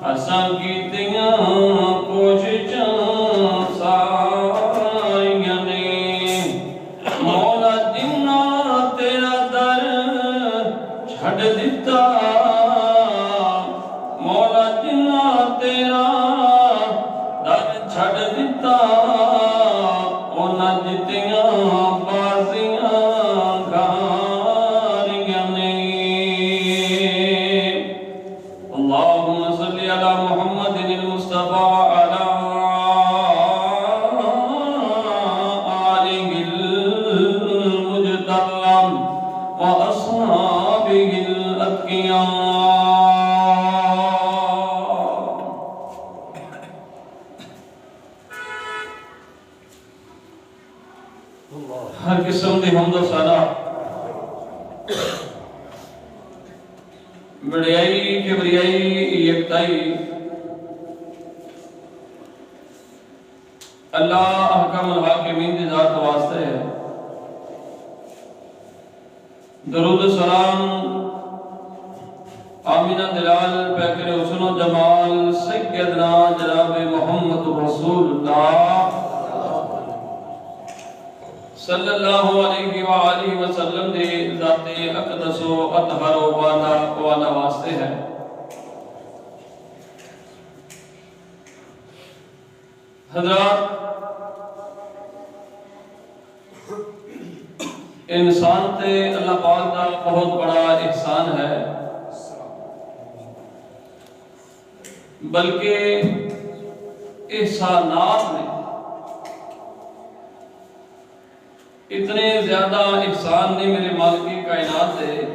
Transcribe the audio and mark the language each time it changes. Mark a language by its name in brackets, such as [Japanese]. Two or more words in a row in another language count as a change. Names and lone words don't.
[Punjabi] اساں کیتیاں کوششاں ساریاں نے، مولا جنہاں تیرا در چھڈ دتا، مولا جنہاں تیرا در چھڈ دتا، اونہاں جتیاں بازیاں گاریاں نے. [Arabic] اللهم صل على محمد مصطفى على آله المجتلم وأصحابه الأتقياء. [Punjabi] ہر قسم دی حمد ثنا وڈیائی کبریائی یکتائی اللہ [Arabic] أحكم الحاكمين [Punjabi] دی ذات واسطے ہے. درود سلام آمنہ دے لال پیکر حسن جمال سیدنا جناب محمد [Arabic] رسول الله صلى الله عليه وآله وسلم [Punjabi] دے ذاتِ اقدس و اطہر و والا واسطے ہے. حضرات، انسان تے اللہ پاک دا بہت وڈا احسان ہے، بلکہ احسانات میں اتنے زیادہ احسان نے میرے مالک کائنات سے